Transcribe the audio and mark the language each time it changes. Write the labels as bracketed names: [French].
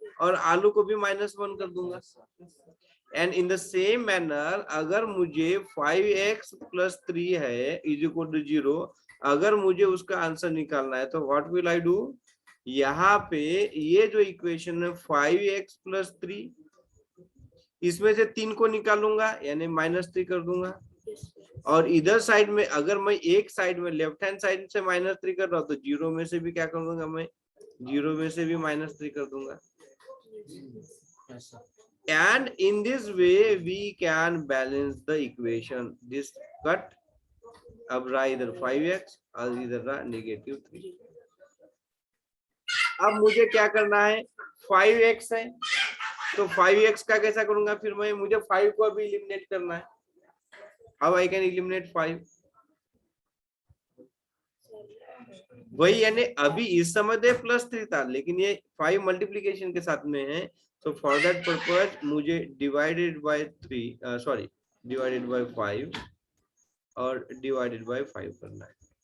[Hindi] और आलू को भी -1 कर दूंगा। [English] and in the same manner [Hindi] अगर मुझे 5x + 3 है [English] is equal to [Hindi] 0, अगर मुझे उसका आंसर निकालना है तो [English] what will I do, [Hindi] यहाँ पे ये जो इक्वेशन है 5x + 3, इसमें से 3 को निकालूंगा यानी -3 कर दूंगा। और इधर साइड में अगर मैं एक साइड में लेफ्ट हैंड साइड से -3 कर रहा हूँ तो 0 में से भी क्या कर दूंगा, मैं 0 में से भी -3 कर दूंगा। [English] And in this way we can balance the equation. This cut [Hindi] अब रहा इधर 5x और इधर रहा -3। अब मुझे क्या करना है, 5x है तो 5x का कैसा करूंगा फिर मैं, मुझे 5 को अभी एलिमिनेट करना है। [English] how I can eliminate 5, [Hindi] वही यानी अभी इस समय दे +3 था लेकिन ये 5 मल्टीप्लीकेशन के साथ में है, तो [English] for that purpose [Hindi] मुझे डिवाइडेड बाय 5 और डिवाइडेड बाय 5 करना है।